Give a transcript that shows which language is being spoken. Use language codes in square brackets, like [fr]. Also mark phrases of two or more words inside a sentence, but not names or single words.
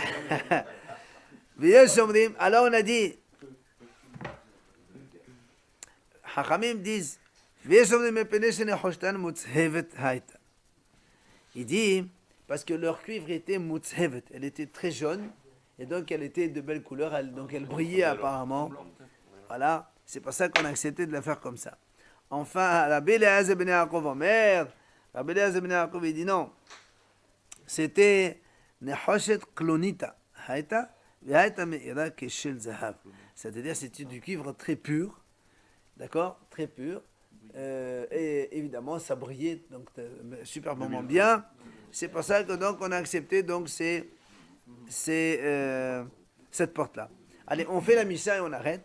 [fr] Alors on a dit, Hachamim disent, il dit, parce que leur cuivre était mutzhevet, elle était très jaune, et donc elle était de belle couleur, donc elle brillait apparemment. Voilà, c'est pour ça qu'on a accepté de la faire comme ça. Enfin, [he] Rabbi Eliezer ben Yaakov Omer, Rabbi Eliezer ben Yaakov [fr] il dit non, c'était [he] נחושת קלוניתא היתה והיתה מאירה כשל זהב. [fr] C'est-à-dire c'était du cuivre très pur, d'accord, très pur, et évidemment ça brillait donc superbement bien. C'est pour ça que donc on a accepté donc cette porte-là. Allez, on fait la Misha et on arrête.